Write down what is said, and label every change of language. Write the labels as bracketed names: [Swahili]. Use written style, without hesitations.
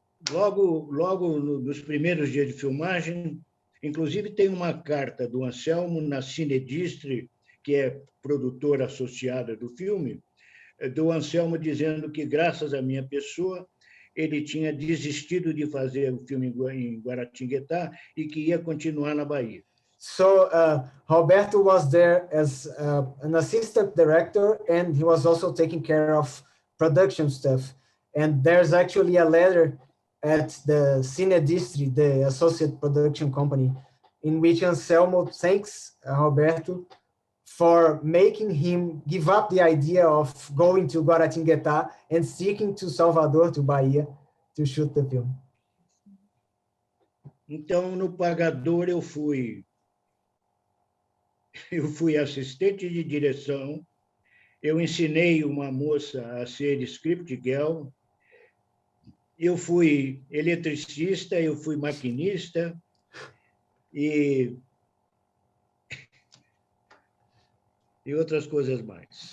[Portuguese] Logo nos primeiros dias de filmagem, inclusive tem uma carta do Anselmo na Cinedistre, que é produtora associada do filme, do Anselmo dizendo que, graças à minha pessoa, ele tinha desistido de fazer o filme em Guaratinguetá e que ia continuar na Bahia. [English] So Roberto was there as an assistant director, and he was also taking care of production stuff. And there's actually a letter at the Cinedistre, the associate production company, in which Anselmo thanks Roberto for making him give up the idea of going to Guaratinguetá and sticking to Salvador, to Bahia, to shoot the film. [Portuguese] Então, no Pagador, eu fui assistente de direção, eu ensinei uma moça a ser script girl, eu fui eletricista, eu fui maquinista e outras coisas mais.